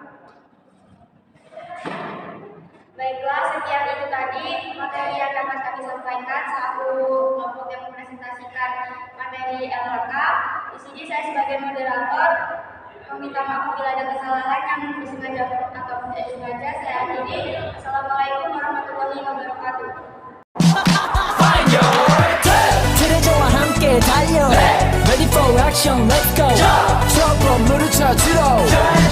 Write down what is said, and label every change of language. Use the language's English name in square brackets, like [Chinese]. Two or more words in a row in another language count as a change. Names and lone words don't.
[Indonesian] Baiklah, sekian itu tadi materi yang dapat kami sampaikan selaku kelompok yang mempresentasikan materi LHK. Di sini saya sebagai moderator meminta maaf bila ada kesalahan yang disengaja atau tidak disengaja. Saya akhiri. [Arabic] السلام عليكم ورحمة الله وبركاته. [Korean] 트레저와 함께 달려 [English] Ready for action, let's go [Korean] 트럭으로 물을 찾으러